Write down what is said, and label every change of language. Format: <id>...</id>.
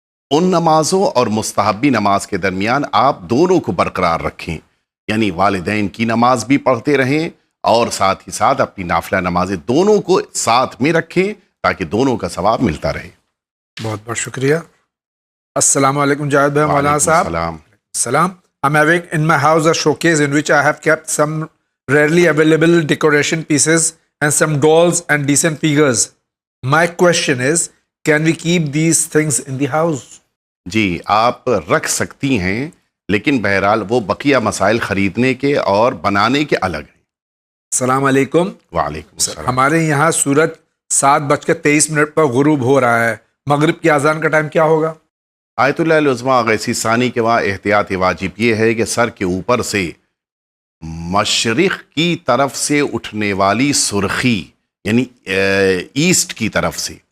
<ur>ان نمازوں اور مستحبی نماز کے درمیان آپ دونوں کو برقرار رکھیں، یعنی والدین کی نماز بھی پڑھتے رہیں اور ساتھ ہی ساتھ اپنی نافلہ نمازیں دونوں کو ساتھ میں رکھیں تاکہ دونوں کا ثواب ملتا رہے۔ بہت بہت شکریہ۔ السلام علیکم جاوید بھائی، مولانا وعلیکم صاحب۔ السلام۔</ur> <en>Salam. I'm having in my house a showcase in which I have kept some rarely available decoration pieces and some dolls and decent figures. My question is, can we keep these things in the house?</en> <ur>جی آپ رکھ سکتی ہیں، لیکن بہرحال وہ بقیہ مسائل خریدنے کے اور بنانے کے الگ ہیں۔ السلام علیکم۔ وعلیکم السلام۔ ہمارے یہاں سورج 7:23 پر غروب ہو رہا ہے، مغرب کی اذان کا ٹائم کیا ہوگا؟ آیت اللہ العظمیٰ غیثی ثانی کے وہاں احتیاط واجب یہ ہے کہ سر کے اوپر سے مشرق کی طرف سے اٹھنے والی سرخی، یعنی ایسٹ کی طرف سے</ur>